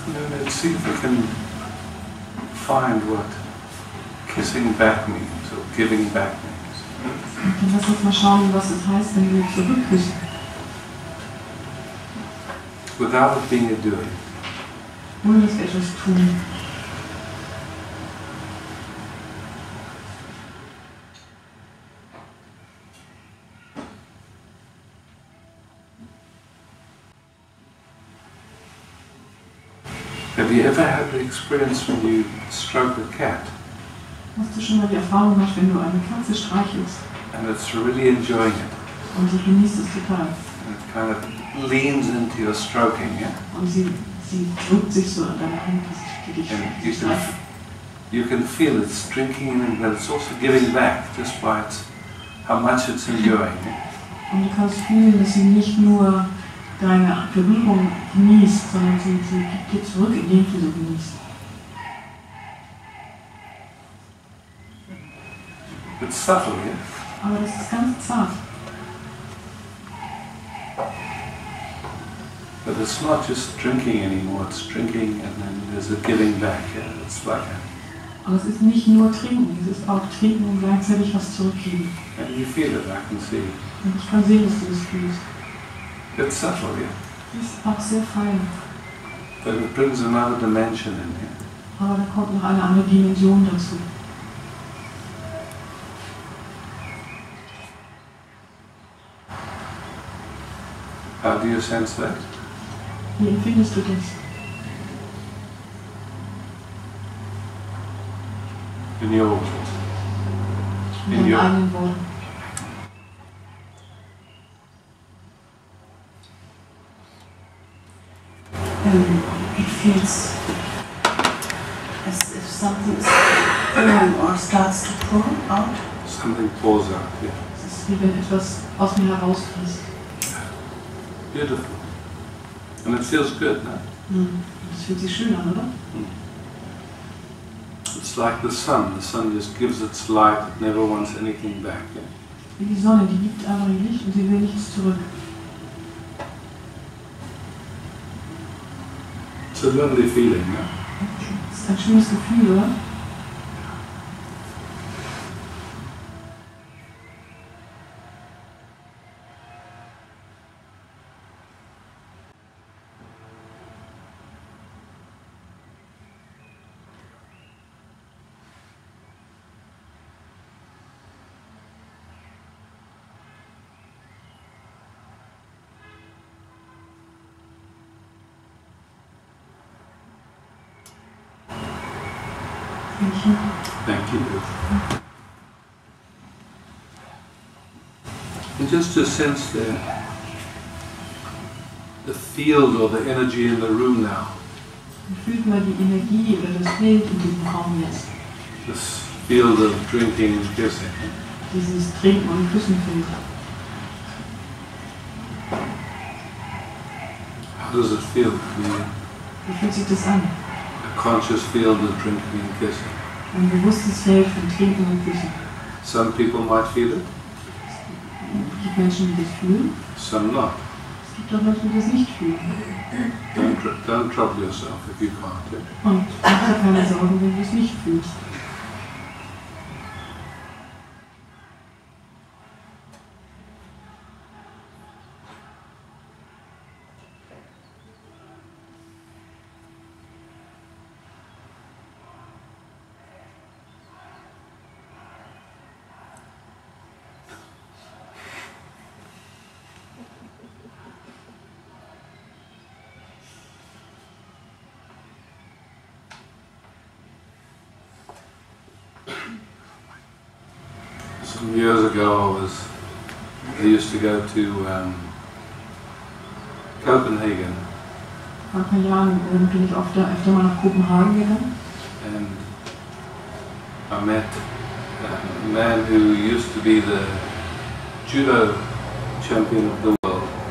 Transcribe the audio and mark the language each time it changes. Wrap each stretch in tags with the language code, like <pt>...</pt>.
<en>Let's see if we can find what kissing back means or giving back means.</en> <de>Dann lass uns mal schauen, was es heißt, wenn wir zurückküssen.</de> <en>without it being a doing.</en> <de>Ohne dass wir etwas tun.</de> <en>Have you ever had the experience when you stroke a cat</en> <de>Hast du schon mal die Erfahrung gemacht, wenn du eine Katze streichelst</de> <en>and it's really enjoying it</en> <de>und sie genießt es total</de> <en>and it kind of leans into your stroking, yeah?</en> <de>und sie drückt sich so an deine Hand, die dich</de> <en>And</en> <de>streichelt.</de> <en>you can feel it's drinking in, but it's also giving back just by its, how much it's enjoying. Yeah?</en> <de>Und du kannst fühlen, dass sie nicht nur deine Berührung genießt, sondern sie gibt dir zurück, indem du sie genießt.</de> <en>It's subtle, yeah?</en> <de>Aber das ist ganz zart.</de> <en>But it's not just drinking anymore, it's drinking and then there's a giving back. Yeah? It's like</en> <de>Aber es ist nicht nur Trinken, es ist auch Trinken und gleichzeitig was zurückgeben.</de> <en>and you feel it, I can see.</en> <de>Und ich kann sehen, dass du das fühlst.</de> <en>It's subtle, yeah?</en> <de>Das ist auch sehr fein.</de> <en>But it brings another dimension in here.</en> <de>Aber da kommt noch eine andere Dimension dazu.</de> <en>How do you sense that?</en> <de>Wie empfindest du das?</de> <en>In your words? In</en> <de>In deinen</de> <en>your...</en> <de>eigenen Worten.</de> <en>It feels as if something is pouring or starts to pour out. Something pours out, yeah.</en> <de>Es ist wie wenn etwas aus mir herausfließt.</de> <en>Beautiful. And it feels good, no?</en> <de>Das fühlt sich schön an, oder?</de> <en>It's like the sun. The sun just gives its light, it never wants anything back, yeah?</en> <de>Wie die Sonne, die gibt einfach ihr Licht und sie will nichts zurück.</de> <en>It's a lovely feeling, no?</en> <de>Das ist ein schönes Gefühl, oder?</de> <en>Thank you. And just to sense the field or the energy in the room now.</en> <de>Fühlt mal die Energie oder das Bild in diesem Raum jetzt.</de> <en>This field of drinking and kissing.</en> <de>Dieses Trinken und Küssenfeld.</de> <en>How does it feel to be</en> <de>Wie fühlt sich das an?</de> <en>a conscious field of drinking and kissing?</en> <de>Ein bewusstes Feld von Trinken und Küssen.</de> <en>Some people might feel it,</en> <de>Es gibt Menschen, die das fühlen.</de> <en>some not.</en> <de>Es gibt auch Menschen, die das nicht fühlen.</de> <en>Don't trouble yourself if you can't. Yeah?</en> <de>Und mach dir keine Sorgen, wenn du es nicht fühlst.</de> <en>Some years ago I used to go to Copenhagen</en> <de>Vor ein paar Jahren bin ich öfter mal nach Kopenhagen gegangen.</de> <en>and I met a man who used to be the judo champion of the world.</en>